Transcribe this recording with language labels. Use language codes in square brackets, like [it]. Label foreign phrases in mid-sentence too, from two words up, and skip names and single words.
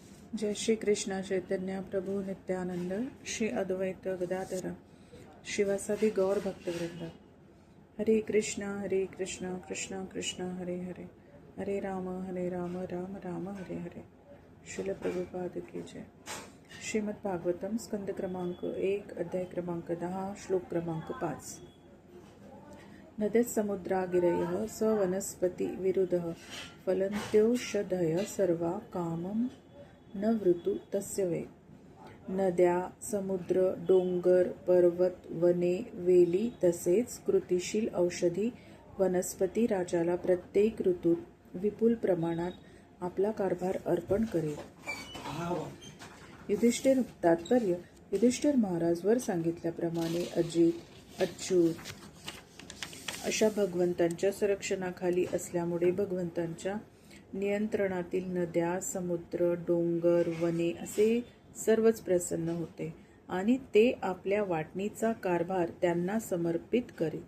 [sa] जय श्री कृष्ण चैतन्य प्रभु नित्यानंद श्री अद्वैत गदाधर शिवासादि गौर भक्तवृंद। हरे कृष्ण कृष्ण कृष्ण हरे हरे, हरे राम राम राम हरे हरे। [hi] श्रील प्रभुपाद की जय। [mr] श्रीमद् भागवतम स्कंद क्रमांक 1 अध्याय क्रमांक 10 श्लोक क्रमांक 5। [sa] नद्यः समुद्रागिरयः स वनस्पति विरुधः फलन्त्योषधयः सर्वा कामं न वृतु तस्य वे। [mr] नद्या, समुद्र, डोंगर, पर्वत, वने, वेली तसेच कृतिशील औषधी वनस्पती राजाला प्रत्येक ऋतूत विपुल प्रमाणात आपला कारभार अर्पण करेल। युधिष्ठिर तात्पर्य युधिष्ठिर महाराज वर सांगितल्याप्रमाणे अजित, अच्युत अशा भगवंतांच्या संरक्षणाखाली असल्यामुळे भगवंतांच्या नियंत्रणातील नद्या, समुद्र, डोंगर, वने असे सर्वच प्रसन्न होते आणि ते आपल्या वाटणीचा कारभार त्यांना समर्पित करीत।